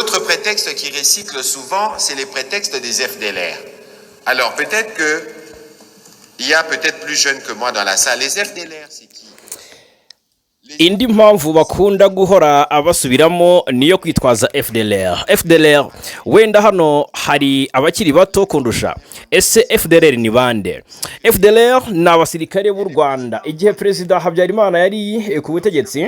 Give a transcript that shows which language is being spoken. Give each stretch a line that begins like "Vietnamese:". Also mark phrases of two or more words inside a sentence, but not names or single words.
French: prétexte qui recycle souvent, c'est les prétextes des FDLR. Alors peut-être que il y a peut-être plus jeunes que moi dans la salle. Les FDLR, c'est qui?
Kinyarwanda: indi mpamvu bakunda guhora abasubiramo niyo kwitwaza FDLR wenda hano hari abakiri bato kundusha. Ese FDLR ni bande? FDLR ni abasirikare b'u Rwanda igihe Perezida Habyarimana yari ku butegetsi.